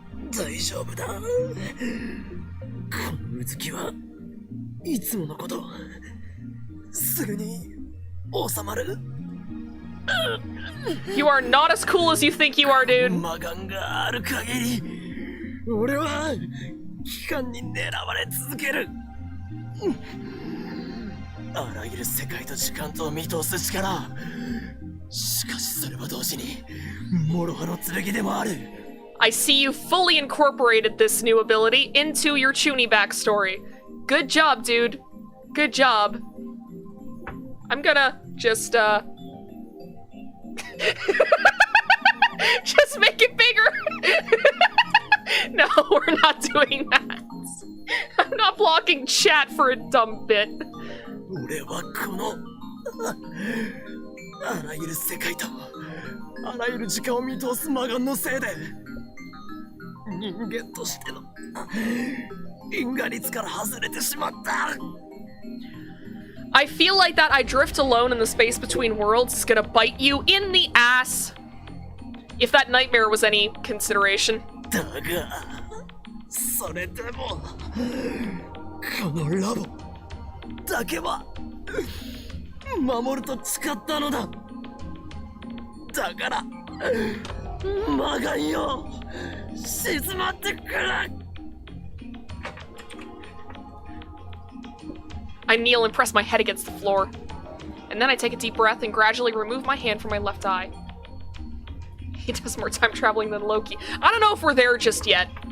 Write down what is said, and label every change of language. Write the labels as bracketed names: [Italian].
[Japanese] 大丈夫だ。このうずきはいつものこと。すぐに収まる。 [English] You are not as cool as you think you are, dude. [Japanese] 魔眼がある限り、俺は機関に狙われ続ける。あらゆる世界と時間とを見通す力。しかしそれは同時に諸刃の剣でもある。 [English] I see you fully incorporated this new ability into your Chuni backstory. Good job, dude. Good job. I'm gonna just, just make it bigger. No, we're not doing that. I'm not blocking chat for a dumb bit. [Japanese] 俺はこのあらゆる世界とあらゆる時間を見通す魔眼のせいで人間としての因果律から外れてしまった。 [English] I feel like that I drift alone in the space between worlds is gonna bite you in the ass. If that nightmare was any consideration. [Japanese] だがそれでもこのラボだけは守ると誓ったのだ。だから魔眼よ、静まってくれ。 [English] I kneel and press my head against the floor. And then I take a deep breath and gradually remove my hand from my left eye. He does more time traveling than Loki. I don't know if we're there just yet.